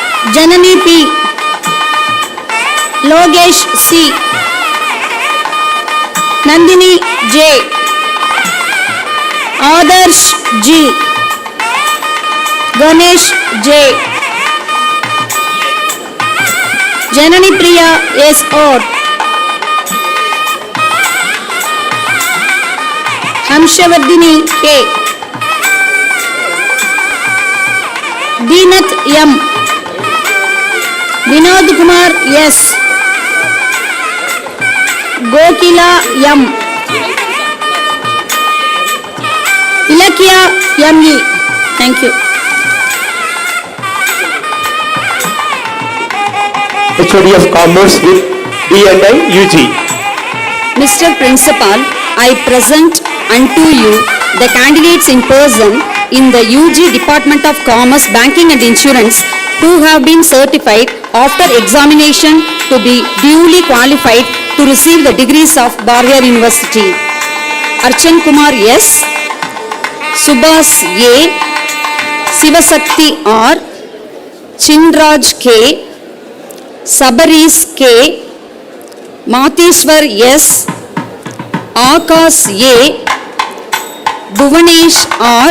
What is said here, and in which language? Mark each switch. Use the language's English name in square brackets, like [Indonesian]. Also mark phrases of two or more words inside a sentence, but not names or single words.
[English] Janani P. Logesh C. Nandini J. Adarsh G. Ganesh J. Janani Priya S. R. Hamshavardhini K. Deenat M. Vinod Kumar S. Gokila M. Ilakya M.E. Thank you. HOD of Commerce with D&I UG. Mr. Principal, I present unto you the candidates in person in the UG Department of Commerce, Banking and Insurance who have been certified after examination to be duly qualified to receive the degrees of Barrier University. Archan Kumar S. Subhas A. Sivasakti R. Chinraj K. Sabaris K. Matheswar S. Akash A. Bhuvanesh R.